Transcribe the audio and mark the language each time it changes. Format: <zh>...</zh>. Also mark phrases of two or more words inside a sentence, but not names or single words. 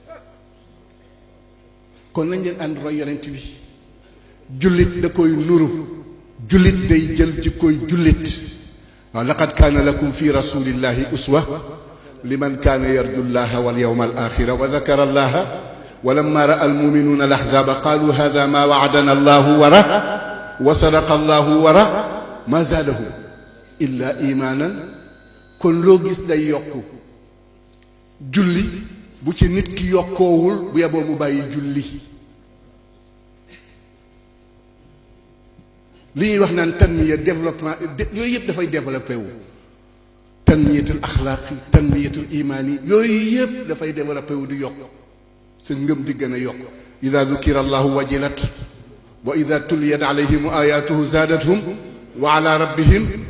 <wo>kon nañ leen ànd roy yonent bi jullit da koy nuru jullit day jël ci koy jullit</wo> <ar>waaw لقد كان لكم في رسول الله أسوة لمن كان يرجو الله واليوم الآخر وذكر الله ولما رأى المؤمنون الأحزاب قالوا هذا ما وعدنا الله وراه وصدق الله وراه ما زادهم إلا إيمانا</ar> <wo>kon loo gis day yokku julli bu ci nit ki yokkoowul bu yeboo mu bàyyi julli li ñuy wax naan tanmiya développement yooyu yëpp dafay développé wu</wo> <ar>تنمية الأخلاق تنمية الإيمان</ar> <wo>yooyu yëpp dafay développé wu di yokk sa ngëm di gën a yokk</wo> <ar>إذا ذكر الله وجلت وإذا تليت عليهم آياته زادتهم وعلى ربهم</ar>